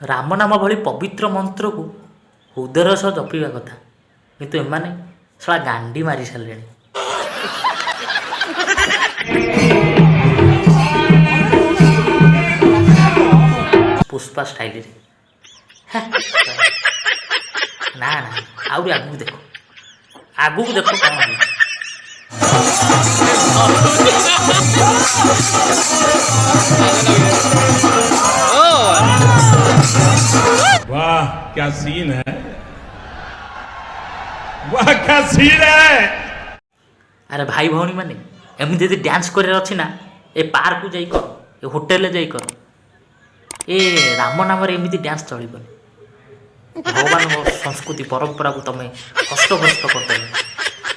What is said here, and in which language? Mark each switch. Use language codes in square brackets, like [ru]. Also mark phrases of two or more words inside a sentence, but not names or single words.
[or] ରାମ ନାମ ଭଳି ପବିତ୍ର ମନ୍ତ୍ରକୁ ହୃଦୟର ସହ ଜପିବା କଥା, କିନ୍ତୁ ଏମାନେ ଶଳା ଗାଣ୍ଡି ମାରି ସାରିଲେଣି। ପୁଷ୍ପା ଷ୍ଟାଇଲରେ ନା ନା, ଆହୁରି ଆଗକୁ ଦେଖ, ଆଗକୁ ଦେଖ କ'ଣ ହେଉଛି। [hi] वाह क्या सीन है, वाह क्या सीन है। [or] ଆରେ ଭାଇ ଭଉଣୀ ମାନେ, ଏମିତି ଯଦି ଡ୍ୟାନ୍ସ କରିବାର ଅଛି ନା, ଏ ପାର୍କକୁ ଯାଇ କର, ଏ ହୋଟେଲରେ ଯାଇ କର। ଏ ରାମ ନାମରେ ଏମିତି ଡ୍ୟାନ୍ସ ଚଳିବନି। ଭଗବାନଙ୍କ ସଂସ୍କୃତି ପରମ୍ପରାକୁ ତମେ କଷ୍ଟ କରିଦେବ।